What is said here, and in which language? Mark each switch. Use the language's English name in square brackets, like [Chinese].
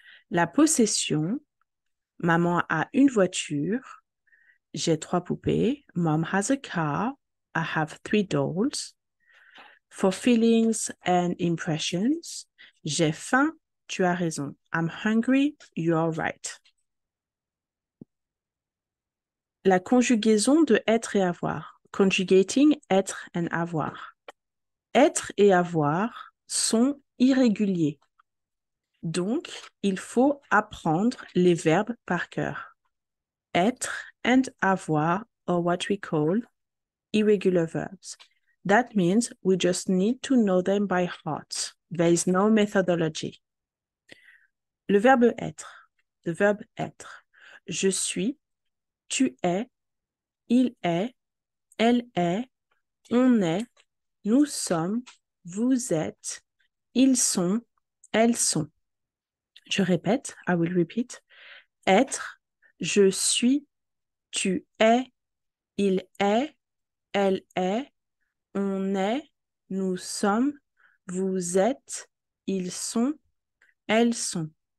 [French] La possession, maman a une voiture, j'ai 3 poupées. [English] Mom has a car, I have 3 dolls. For feelings and impressions, [French] j'ai faim, tu as raison. [English] I'm hungry, you're right. [French] La conjugaison de être et avoir. [English] Conjugating être and avoir. [French] Être et avoir sont irréguliers. Donc, il faut apprendre les verbes par cœur. [English] Être and avoir are what we call irregular verbs. That means we just need to know them by heart. There is no methodology. [French] Le verbe être. [English] The verb être. [French] Je suis, tu es, il est, elle est, on est, nous sommes, vous êtes, ils sont, elles sont. Je répète, [English] I will repeat. [French] Être, je suis, tu es, il est, elle est, on est, nous sommes, vous êtes, ils sont, elles sont.